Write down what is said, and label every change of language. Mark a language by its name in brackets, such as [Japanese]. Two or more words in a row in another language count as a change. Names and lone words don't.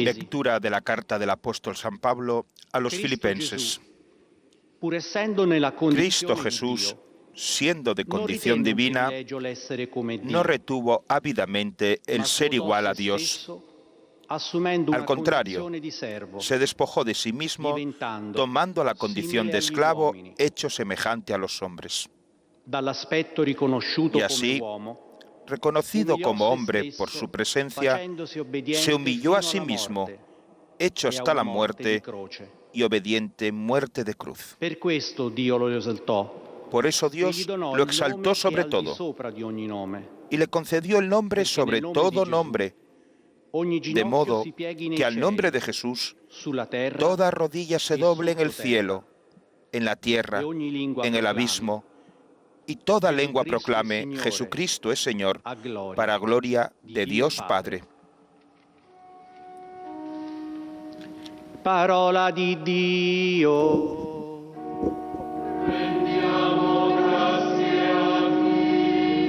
[Spanish] Lectura de la carta del apóstol San Pablo a los filipenses. [Italian] Pur essendo nella Cristo condizione [Spanish] Jesús, [Italian] di Dio, [Spanish] siendo de [Italian] non [Spanish] condición [Italian] ritenne un [Spanish] divina, [Italian] privilegio l'essere come Dio, [Spanish] no retuvo ávidamente el [Italian] ma [Spanish] ser [Italian] sposò [Spanish] igual a [Italian] se [Spanish] Dios. [Italian] stesso, assumendo [Spanish] Al [Italian] una [Spanish] contrario, [Italian] condizione di servo, [Spanish] se despojó de sí mismo, [Italian] diventando [Spanish] tomando la condición [Italian] simile [Spanish] de [Italian] agli [Spanish] esclavo, [Italian] uomini. [Spanish] hecho semejante a los hombres. [Italian] Dall'aspetto riconosciuto [Spanish] Y [Italian] come [Spanish] así, [Italian] uomo, [Spanish] reconocido [Italian] umiliò [Spanish] como [Italian] se [Spanish] hombre [Italian] stesso, [Spanish] por su presencia, [Italian] facendosi obbediente [Spanish] se humilló a [Italian] fino [Spanish] sí [Italian] alla [Spanish] mismo, [Italian] morte, [Spanish] hecho [Italian] e [Spanish] hasta [Italian] a [Spanish] la [Italian] una morte di [Spanish] muerte [Italian] croce. [Spanish] y obediente muerte de cruz. [Italian] Per questo Dio lo esaltó. [Spanish] Por eso [Italian] E gli [Spanish] Dios [Italian] donò [Spanish] lo [Italian] il [Spanish] exaltó [Italian] nome che è [Spanish] sobre [Italian] al di [Spanish] todo [Italian] sopra di ogni nome, [Spanish] y le concedió el nombre [Italian] perché [Spanish] sobre [Italian] nel nome [Spanish] todo [Italian] di Gesù [Spanish] nombre, [Italian] ogni [Spanish] de [Italian] ginocchio [Spanish] modo [Italian] si pieghi nei [Spanish] que al [Italian] cieli, [Spanish] nombre de Jesús [Italian] sulla terra [Spanish] toda rodilla se [Italian] e [Spanish] doble en el [Italian] sottoterra, [Spanish] cielo, en la tierra, [Italian] e ogni lingua [Spanish] en el [Italian] proclami, [Spanish] abismo, y toda lengua Jesucristo es proclame, Señor, Jesucristo es Señor, [Italian] a gloria [Spanish] para gloria [Italian] di [Spanish] de [Italian] Dio [Spanish] Dios [Italian] Padre. [Spanish] Padre. [Italian] Parola di Dio. Rendiamo grazie a Dio.